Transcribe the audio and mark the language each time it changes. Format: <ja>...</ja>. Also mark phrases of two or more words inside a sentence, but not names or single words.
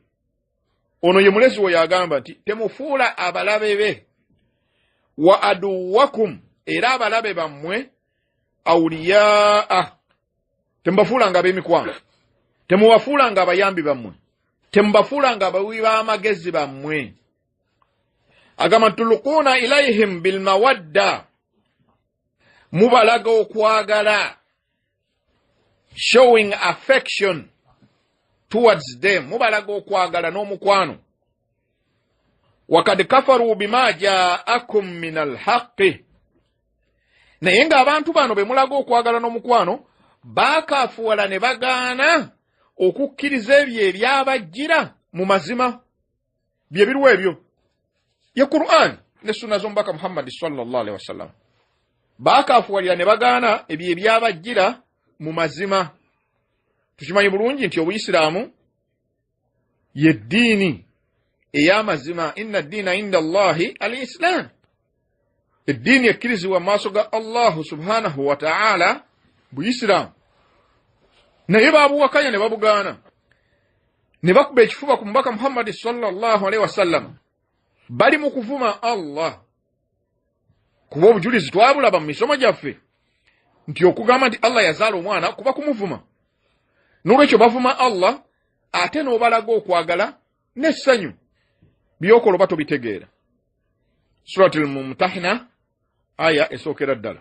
<lg>Ono ye mulezi we yagamba nti temufuula abalabe be,</lg> <ar>وعدوكم,</ar> <lg>era abalabe bammwe, awliyaa, temubafuula nga ab'emikwano, temubafuula nga abayambi bammwe, temubafuula nga abawi b'amagezi bammwe. Agamba</lg> <ar>تلقون إليهم بالمودة,</ar> <lg>mubalaga okwagala,</lg> <en>showing affection towards them,</en> <lg>mubalaga okwagala n'omukwano.</lg> <ar>وقد كفروا بما جاءكم من الحق,</ar> <lg>naye nga abantu bano be mulaga okwagala n'omukwano baakafuwala ne bagaana okukkiriza ebyo ebyabajjira mu mazima bye biruwa ebyo ya Qur'an ne sunna z'omubaka Muhammad</lg> <ar>صلى الله عليه وسلم.</ar> <lg>Baakafuwalira ne bagaana ebyo ebyabajjira mu mazima. Tukimanyi bulungi nti Obuyisiraamu ye ddiini ey'amazima.</lg> <ar>إن الدين عند الله الإسلام.</ar> <lg>Eddiini ekkirizibwa mu maaso ga Allahu</lg> <ar>سبحانه وتعالى</ar> <lg>Buyisiraamu. Naye baabuwakanya ne babugaana. Ne bakuba ekifuba ku mubaka Muhammad</lg> <ar>صلى الله عليه وسلم.</ar> <lg>Bali mu kuvuma Allah. Kuba obujulizi twabulaba mu misomo gyaffe nti okugamba nti Allah yazaala omwana kuba kumuvuma. N'olwekyo bavuma Allah ate n'obalaga okwagala n'essanyu. Byokola oba tobitegeera. Suratul Mumtahina aya esookera ddala.</lg>